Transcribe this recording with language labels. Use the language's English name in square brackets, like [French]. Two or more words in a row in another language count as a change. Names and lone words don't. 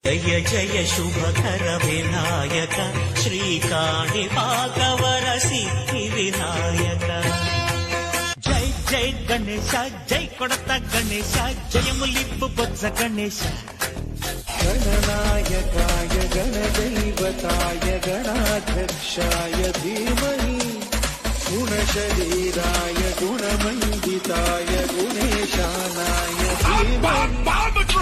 [Telugu] జయ జయ శుభకర వినాయక శ్రీకాణిపాకవర సిద్ధి వినాయక జై జై గణేశ జై కొడత గణేశ జయములిప్పు బొజ్జ గణేశ [Sanskrit] गणनायकाय गणदैवताय गणाध्यक्षाय धीमहि गुणशरीराय गुणमण्डिताय गुणेशानाय धीमहि